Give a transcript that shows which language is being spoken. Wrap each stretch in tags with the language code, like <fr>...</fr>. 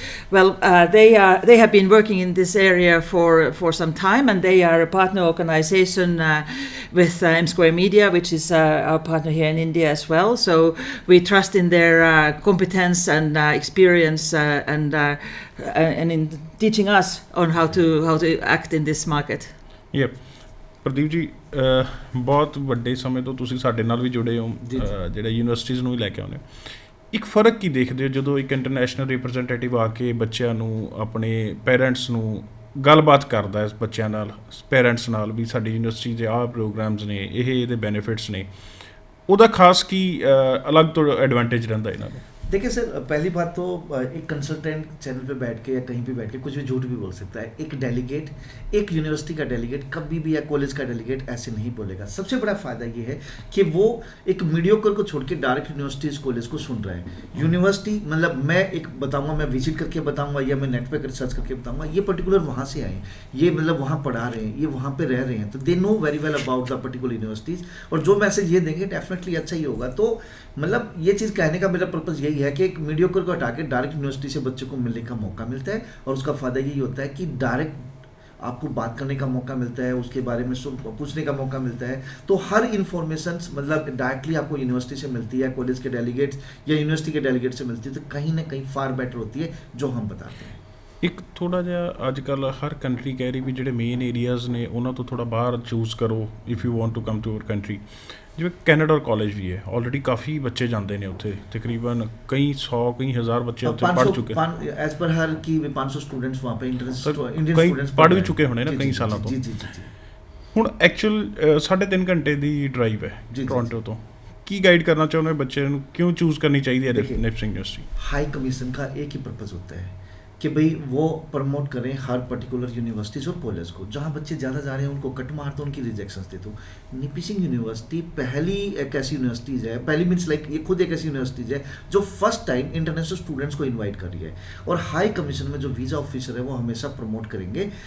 <en>Well, they have been working in this area for some time, and they are a partner organization with M Square Media, which is our partner here in India as well. So we trust in their competence and experience and in teaching us on how to act in this market. Yep.</en> <pa>Pradeep ji ਬਹੁਤ ਵੱਡੇ ਸਮੇਂ ਤੋਂ ਤੁਸੀਂ ਸਾਡੇ ਨਾਲ ਵੀ ਜੁੜੇ ਹੋ ਜਿਹੜੇ ਯੂਨੀਵਰਸਿਟੀਜ਼ ਨੂੰ ਵੀ ਲੈ ਕੇ ਆਉਂਦੇ ਹੋ ਇੱਕ ਫਰਕ ਕੀ ਦੇਖਦੇ ਹੋ ਜਦੋਂ ਇੱਕ ਇੰਟਰਨੈਸ਼ਨਲ ਰਿਪਰੈਜ਼ੈਂਟੇਟਿਵ ਆ ਕੇ ਬੱਚਿਆਂ ਨੂੰ ਆਪਣੇ ਪੇਰੈਂਟਸ ਨੂੰ ਗੱਲਬਾਤ ਕਰਦਾ ਹੈ ਬੱਚਿਆਂ ਨਾਲ ਪੇਰੈਂਟਸ ਨਾਲ ਵੀ ਸਾਡੀ ਯੂਨੀਵਰਸਿਟੀ ਦੇ ਆਹ ਪ੍ਰੋਗਰਾਮਸ ਨੇ ਇਹਦੇ ਬੈਨੀਫਿਟਸ ਨੇ ਉਹਦਾ ਖਾਸ ਕੀ ਅਲੱਗ ਤੋਂ ਐਡਵਾਂਟੇਜ ਰਹਿੰਦਾ ਇਹਨਾਂ ਨੂੰ</pa> <hi>देखिए सर, पहली बात तो एक कंसल्टेंट चैनल पे बैठ के या कहीं पे बैठ के कुछ भी झूठ भी बोल सकता है. एक डेलीगेट, एक यूनिवर्सिटी का डेलीगेट कभी भी या कॉलेज का डेलीगेट ऐसे नहीं बोलेगा. सबसे बड़ा फ़ायदा ये है कि वो एक मीडियोकर को छोड़ के डायरेक्ट यूनिवर्सिटीज़ कॉलेज को सुन रहे हैं. यूनिवर्सिटी मतलब मैं एक बताऊँगा, मैं विजिट करके बताऊँगा या मैं नेट पर सर्च करके बताऊँगा ये पर्टिकुलर वहाँ से आए, ये मतलब वहाँ पढ़ा रहे हैं, ये वहाँ पर रह रहे हैं, तो</hi> <en>They know very well about the particular universities.</en> <hi>और जो मैसेज ये देंगे डेफिनेटली अच्छा ही होगा. तो मतलब ये चीज़ कहने का मेरा पर्पज़ यही है कि एक मीडियोकर को हटा के डायरेक्ट यूनिवर्सिटी से बच्चों को मिलने का मौका मिलता है, और उसका फ़ायदा यही होता है कि डायरेक्ट आपको बात करने का मौका मिलता है, उसके बारे में पूछने का मौका मिलता है. तो हर इन्फॉर्मेशन मतलब डायरेक्टली आपको यूनिवर्सिटी से मिलती है, कॉलेज के डेलीगेट्स या यूनिवर्सिटी के डेलीगेट से मिलती है, तो कहीं ना कहीं फार बेटर होती है जो हम बताते हैं.</hi> <pa>ਇੱਕ ਥੋੜ੍ਹਾ ਜਿਹਾ ਅੱਜ ਕੱਲ੍ਹ ਹਰ ਕੰਟਰੀ ਕਹਿ ਰਹੀ ਵੀ ਜਿਹੜੇ ਮੇਨ ਏਰੀਆਜ਼ ਨੇ ਉਹਨਾਂ ਤੋਂ ਥੋੜ੍ਹਾ ਬਾਹਰ ਚੂਜ਼ ਕਰੋ</pa> <en>If you want to come to our country.</en> <pa>ਜਿਵੇਂ ਕੈਨੇਡਾ ਔਰ ਕਾਲਜ ਵੀ ਹੈ, ਆਲਰੇਡੀ ਕਾਫੀ ਬੱਚੇ ਜਾਂਦੇ ਨੇ ਉੱਥੇ, ਤਕਰੀਬਨ ਕਈ 100 ਕਈ ਹਜ਼ਾਰ ਬੱਚੇ ਉੱਥੇ ਪੜ੍ਹ ਚੁੱਕੇ ਐਜ਼ ਪਰ ਹਰ ਕੀ 500 ਸਟੂਡੈਂਟਸ ਵਹਾਂ ਪੇ ਇੰਡੀਅਨ ਸਟੂਡੈਂਟਸ ਪੜ੍ਹ ਵੀ ਚੁੱਕੇ ਹੋਣੇ ਨਾ ਕਈ ਸਾਲਾਂ ਤੋਂ. ਹੁਣ ਐਕਚੁਅਲ 3.5 ਘੰਟੇ ਦੀ ਡਰਾਈਵ ਹੈ ਟੋਰਾਂਟੋ ਤੋਂ. ਕੀ ਗਾਈਡ ਕਰਨਾ ਚਾਹੁੰਦੇ ਬੱਚੇ ਨੂੰ, ਕਿਉਂ ਚੂਜ਼ ਕਰਨੀ ਚਾਹੀਦੀ ਹੈ ਨਿਪਿਸਿੰਗ ਯੂਨੀਵਰਸਿਟੀ?</pa> <hi>हाई कमीशन का एक ही पर्पज़ होता है कि भाई वो प्रमोट करें हर पर्टिकुलर यूनिवर्सिटीज़ और कॉलेज को, जहाँ बच्चे ज़्यादा जा रहे हैं उनको कट मार दो, उनकी रिजेक्शंस दे दो। निपिसिंग यूनिवर्सिटी पहली एक ऐसी यूनिवर्सिटीज़ है, पहली मीन्स लाइक ये खुद एक ऐसी यूनिवर्सिटीज़ है जो फर्स्ट टाइम इंटरनेशनल स्टूडेंट्स को इन्वाइट कर रही है, और हाई कमीशन में जो वीज़ा ऑफिसर है वो हमेशा प्रमोट करेंगे।</hi>